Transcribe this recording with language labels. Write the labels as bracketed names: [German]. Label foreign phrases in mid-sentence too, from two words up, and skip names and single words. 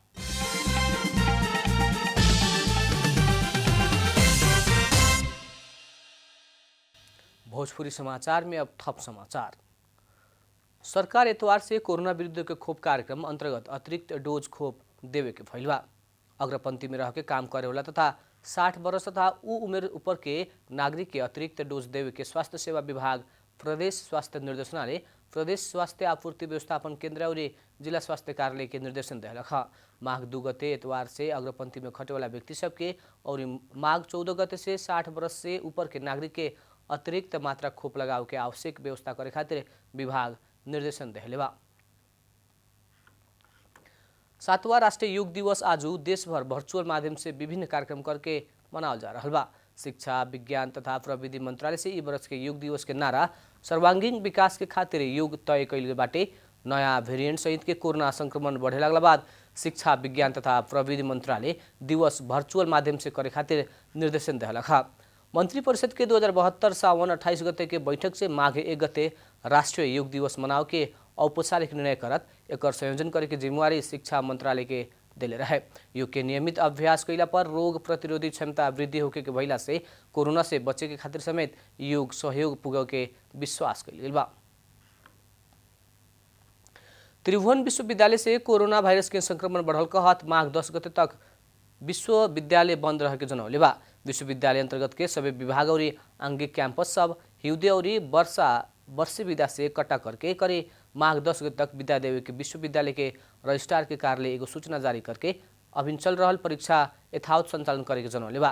[Bhojpuri] भोजपुरी समाचार में अब थप समाचार। सरकार एतवार से कोरोना विरुद्ध के खोप कार्यक्रम अंतर्गत अतिरिक्त डोज खोप देवे के भइल बा। अग्रपंक्ति में रह के काम करे वाला तथा 60 वर्ष तथा उ उमेर ऊपर के नागरिक के अतिरिक्त डोज देवे के स्वास्थ्य सेवा विभाग, प्रदेश स्वास्थ्य निर्देशनालय, प्रदेश स्वास्थ्य आपूर्ति व्यवस्थापन केन्द्र और जिला स्वास्थ्य कार्यालय के निर्देशन दिलक ह। माघ 2 गते एतवार से अग्रपंक्ति में खटे वाला व्यक्ति सबके और माघ 14 गते से 60 वर्ष से ऊपर के नागरिक के अतिरिक्त मात्रा खोप लगाव के आवश्यक व्यवस्था करे खातिर विभाग निर्देशन दिले बा। 7वां राष्ट्रीय योग दिवस आज देशभर वर्चुअल माध्यम से विभिन्न कार्यक्रम करके मनावल जा रहा बा। शिक्षा, विज्ञान तथा प्रविधि मंत्रालय से इ वर्ष के योग दिवस के नारा सर्वांगीण विकास के खातिर योग तय कैल बाटे। नया वेरिएंट सहित के कोरोना संक्रमण बढ़े लगला बाद शिक्षा विज्ञान तथा प्रविधि मंत्रालय दिवस वर्चुअल माध्यम से करे खातिर निर्देशन दिलक। मंत्री परिषद के 2072 सावन 28 गते के बैठक से माघ 1 गते राष्ट्रीय योग दिवस मनाओ के औपचारिक निर्णय करत एक संयोजन करे के जिम्मेवारी शिक्षा मंत्रालय के दिले रहे। योग के नियमित अभ्यास कैला पर रोग प्रतिरोधी क्षमता वृद्धि होके के भइला से कोरोना से बचे के खातिर समेत योग सहयोग पुगे के विश्वास कैल गेल बा। त्रिभुवन विश्वविद्यालय से कोरोना वायरस के संक्रमण बढ़ल कहत माघ 10 गते तक विश्वविद्यालय बंद रहे के जनौले बा। विश्वविद्यालय अंतर्गत के सभी विभाग और आंगिक कैंपस सब हिउदे और वर्षी विदा से कटा करके करे माघ 10 गते तक विदा देवे के विश्वविद्यालय के रजिस्ट्रार के कार्यालय एगो सूचना जारी करके अभिन चल रहल परीक्षा यथावत संचालन करे के जनौले बा।